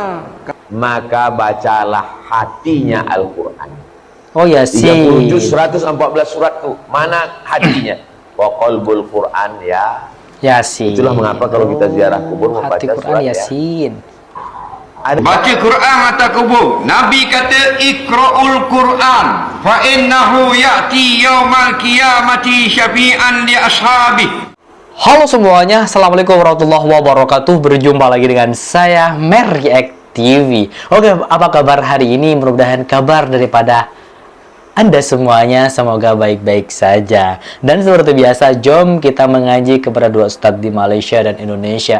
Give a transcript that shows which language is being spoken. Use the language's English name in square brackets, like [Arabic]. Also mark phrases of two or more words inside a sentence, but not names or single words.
[Malay] Maka bacalah hatinya Al-Quran. Oh Yasin. 30 juz 114 surat tu. Mana hatinya? [Arabic] وَقَلْبُ الْقُرْآنِ [Malay] ya Yasin. Itulah mengapa kalau kita ziarah kubur membaca Quran surat Yasin. Baca Quran atas kubur. Nabi kata [Arabic] اقْرَءُوا الْقُرْآنَ فَإِنَّهُ يَأْتِي يَوْمَ الْقِيَامَةِ شَفِيعًا لِأَصْحَابِ. [Indonesian] Halo semuanya, [Arabic] السلام عليكم ورحمة الله وبركاته. [Indonesian] Berjumpa lagi dengan saya Mer TV. Oke, apa kabar hari ini? Mudah-mudahan kabar daripada Anda semuanya semoga baik-baik saja. Dan seperti biasa, jom kita mengaji kepada dua ustadz di Malaysia dan Indonesia.